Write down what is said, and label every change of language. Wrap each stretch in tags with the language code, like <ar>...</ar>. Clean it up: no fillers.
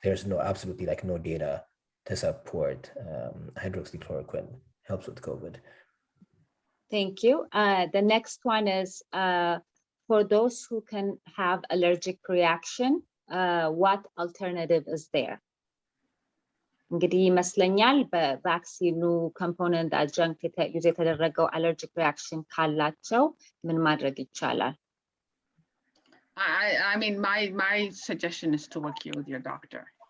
<en>There's absolutely like no data to support hydroxychloroquine helps with COVID. Thank you. The next one is for those who can have allergic reaction, what alternative is there?</en> <am>እንግዲህ ይመስለኛል በቫክሲኑ ኮምፖነንት አድጃንክት ዩዝ የተደረገው አለርጂክ ሪአክሽን ካላቸው ምን ማድረግ ይቻላል?</am> <en>I mean, my suggestion is to work here with your doctor.</en>